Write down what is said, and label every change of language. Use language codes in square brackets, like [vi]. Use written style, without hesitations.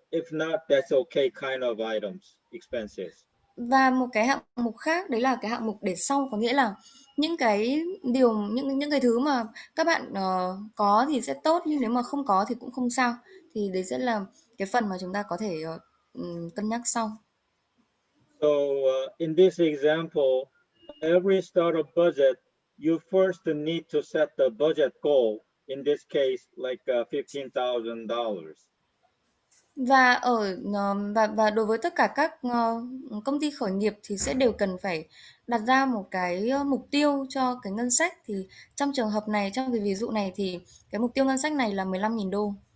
[en] If not, that's okay kind of items, expenses. [vi] Và một cái hạng mục khác đấy là cái hạng mục để sau, có nghĩa là những cái những cái thứ mà các bạn có thì sẽ tốt, nhưng nếu mà không có thì cũng không sao. Thì đấy sẽ là cái phần mà chúng ta có thể cân nhắc sau. [en] So in this example, every startup budget, you first need to set the budget goal. In this case, like $15,000. [vi] Và và đối với tất cả các công ty khởi nghiệp thì sẽ đều cần phải đặt ra một cái mục tiêu cho cái ngân sách. Thì trong trường hợp này, trong cái ví dụ này thì cái mục tiêu ngân sách này là 15.000 đô.